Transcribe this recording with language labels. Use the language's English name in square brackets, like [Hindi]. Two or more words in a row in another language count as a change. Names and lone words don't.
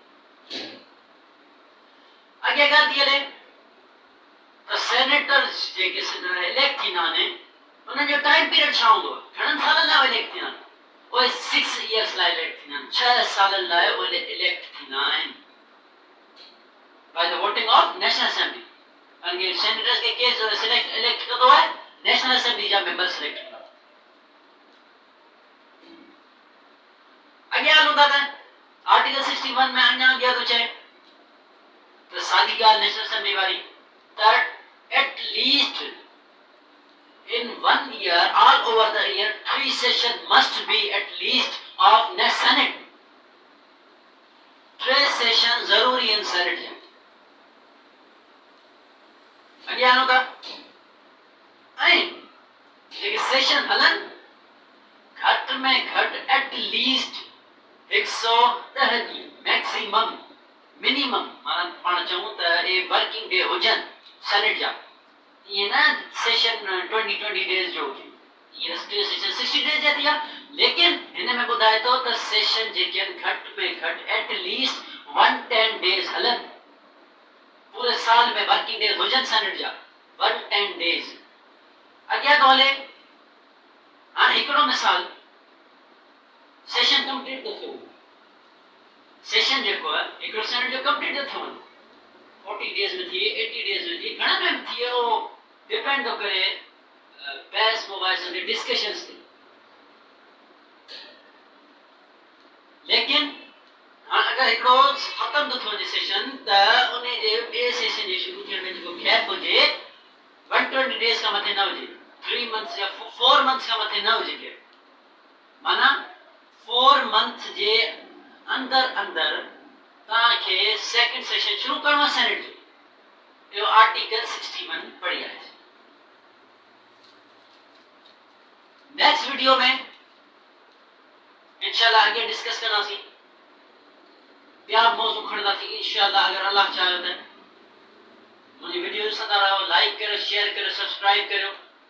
[Sindhi] अॻे ॻाल्हि थी हले त सेनेटर्स जेके इलेक्ट थींदा आहिनि उन्हनि जो [English] time period [Sindhi] छा हूंदो आहे? घणनि सालनि लाइ इलेक्ट थींदा आहिनि? उहे 6 इयर्स लाइ इलेक्ट थींदा आहिनि, 6 सालनि लाइ उहे इलेक्ट थींदा आहिनि [English] by the voting of National Assembly. [Sindhi] यानी सेनेटर्स के केस सिलेक्ट इलेक्ट कंदो आहे [English] National Assembly [Sindhi] जा मेंबर सिलेक्ट कंदा। अॻियां हलूं था त आर्टिकल 61 में अञा अॻियां थो चए त साॻी ॻाल्हि [English] National Assembly [Sindhi] वारी त [English] at least in 1 year, all over the year, 3 sessions must be at least of the Senate. [Sindhi] 3 sessions जरूरी इन सेनेट जा। अॻियां हलूं था ऐं जेके सेशन हलन घटि में घटि [English] at least [Sindhi] 110 ॾींहं, [English] maximum minimum, [Sindhi] माना पाण चऊं त ए [English] working day [Sindhi] हुजनि सेनेट जा ये ना सेशन 20 डेज जो हुजे, ये सेशन 60 डेज जाती है, लेकिन हिन में बुधाए तो त सेशन जेके घट में घट एटलीस्ट 110 डेज हलन, पूरे साल में [English] working days [Sindhi] हुजन सनट जा 110 डेज अॻियां तो हले। हाणे हिकिड़ो मिसाल, सेशन कंप्लीट तो थियो, सेशन जेको आहे हिकिड़ो सेशन जो कंप्लीट तो थियो, 40 डेज में थिए 80 डेज में थिए घणा में थिए, वो डिपेंड तो करे बहस मुबाहिसनि ते डिस्कशंस ते। लेकिन हाँ अगर हिकिड़ो खत्म तो थियो सेशन त उन जे ॿिए सेशन जे शुरू थियण में जेको गैप हुजे 120 डेज का मथे न हुजे, 3 मंथ्स या 4 मंथ्स का मथे न हुजे गैप, माना 4 मंथ जे अंदर अंदर तव्हांखे [English] second session [Sindhi] शुरू करणो आहे सेनेट जो। यो आर्टिकल 61 पढ़ी आहे। [English] next video [Sindhi] में इंशाल्लाह आगे डिस्कस करनासीं, ॿिया मौज़ू खणंदासीं इंशाल्लाह, अगर अल्लाह चाहे त। मुंहिंजी वीडियो ॾिसंदा रहो, लाइक करो, शेयर करो, सब्सक्राइब करो।